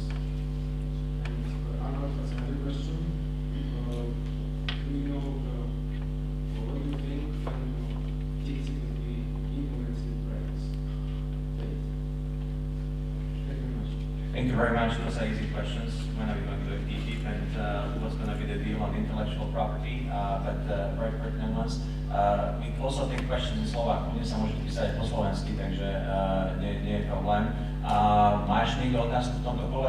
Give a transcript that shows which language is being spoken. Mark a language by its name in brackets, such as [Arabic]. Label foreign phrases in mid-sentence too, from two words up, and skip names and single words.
[English] And another question, do you know what do you think when this will be implemented in practice? Thank you very much. Thank you very much. Those are easy questions. When are we going to go deep and what's going to be the deal on intellectual property, but very pertinent ones. My also take questions in [Slovak] Slováku, mne sa môžete písať po slovensky, takže nie je problém. Máš niekto otázku v tomto kole?